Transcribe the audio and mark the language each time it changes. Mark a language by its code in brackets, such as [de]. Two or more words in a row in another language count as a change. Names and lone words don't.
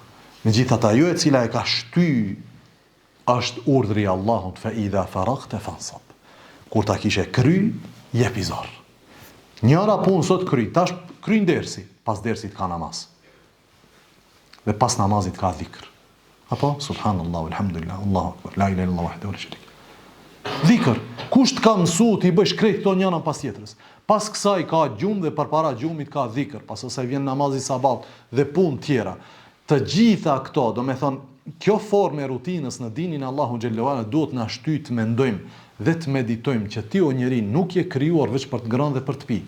[sq] Megjithatë ajo e cila e ka shty është urdhri i Allahut, [ar] فإذا فرغت فانصب. [sq] Kur ta kishe kry, jep i zor. Njëra punë sot kry, tash kryn dersi, pas dersit ka namaz. Dhe pas namazit ka dhikr. [ar] Apo سبحان الله الحمد لله الله أكبر لا إله إلا الله وحده لا شريك له. [sq] Dhikr, kush të ka mësu ti bësh krejt këto njëra pas tjetrës. Pas kësaj ka gjumë dhe përpara gjumit ka dhikr, pas asaj vjen namazi sabat dhe punë tjera. Të gjitha këto, do me thonë, kjo formë e rutinës në dinin Allahu [ar] جل وعلا [sq] duhet na shtyt të mendojmë dhe të meditojmë që ti o njeri nuk je krijuar vetëm për të ngrënë dhe për të pi.